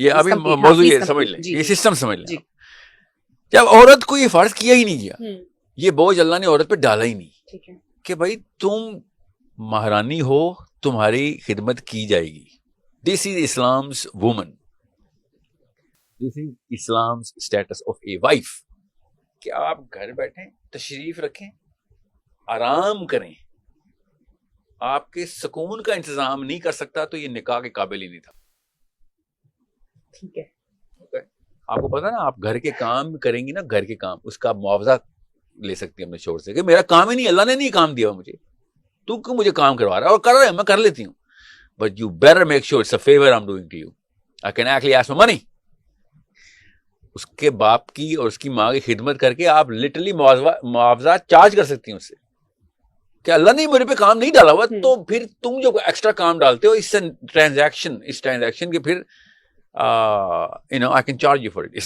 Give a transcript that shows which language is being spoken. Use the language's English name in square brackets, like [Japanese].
[Urdu] یہ ابھی موضوع یہ سمجھ لیں، یہ سسٹم سمجھ لیں. جب عورت کو یہ فرض کیا ہی نہیں گیا، یہ بوجھ اللہ نے عورت پہ ڈالا ہی نہیں کہ بھائی تم مہرانی ہو، تمہاری خدمت کی جائے گی. [English] This is Islam's woman. This is Islam's status of a wife. [Urdu] کہ آپ گھر بیٹھیں، تشریف رکھیں، آرام کریں. آپ کے سکون کا انتظام نہیں کر سکتا تو یہ نکاح کے قابل ہی نہیں تھا. ٹھیک ہے، آپ کو پتا نا، آپ گھر کے کام کریں گی نا، گھر کے کام، اس کا معاوضہ لے سکتی ہیں اپنے شوہر سے کہ میرا کام ہی نہیں، اللہ نے نہیں کام دیا مجھے، تو کیوں مجھے کام کروا رہا ہے؟ اور کر رہے ہیں، میں کر لیتی ہوں. [English] But you better make sure it's a favor I'm doing to you. I can actually ask for money. [Urdu] اس کے باپ کی اور اس کی ماں کی خدمت کر کے آپ لٹرلی معاوضہ چارج کر سکتی ہیں اس سے کہ اللہ نے میرے پہ کام نہیں ڈالا ہوا، تو پھر تم جو ایکسٹرا کام ڈالتے ہو، اس سے ٹرانزیکشن کے پھر [English] I can charge you for it.